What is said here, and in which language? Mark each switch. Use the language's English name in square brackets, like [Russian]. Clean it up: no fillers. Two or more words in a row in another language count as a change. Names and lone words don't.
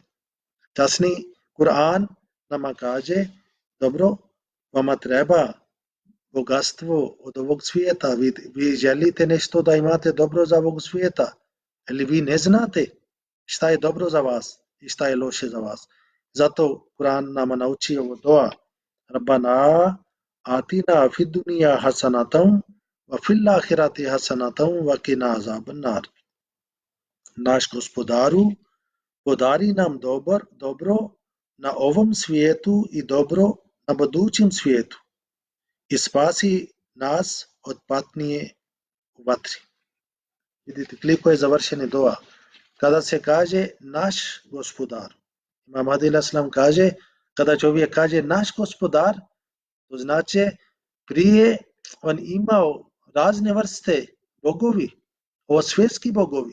[Bosnian] Časni Kur'an nama kaže, dobro, vama treba bogatstvo od ovog svijeta, vi želite nešto da imate dobro za ovog svijeta, ali vi ne znate šta je dobro za vas i šta je loše za vas. Zato Kur'an nama nauči ovo doa. [Arabic] ربنا آتنا في الدنيا حسنة وفي الآخرة حسنة وقنا عذاب النار. [Bosnian] Naš Gospodaru, podari nam dobro na ovom svijetu i dobro na budućem svijetu i spasi nas od patnje u vatri. Vidite koliko je završeni doa. Kada se kaže naš Gospodar, Imam Adil Aslam kaže, kada čovjek kaže naš Gospodar, to znači prije on imao razne vrste bogovi, ovo svjetski bogovi.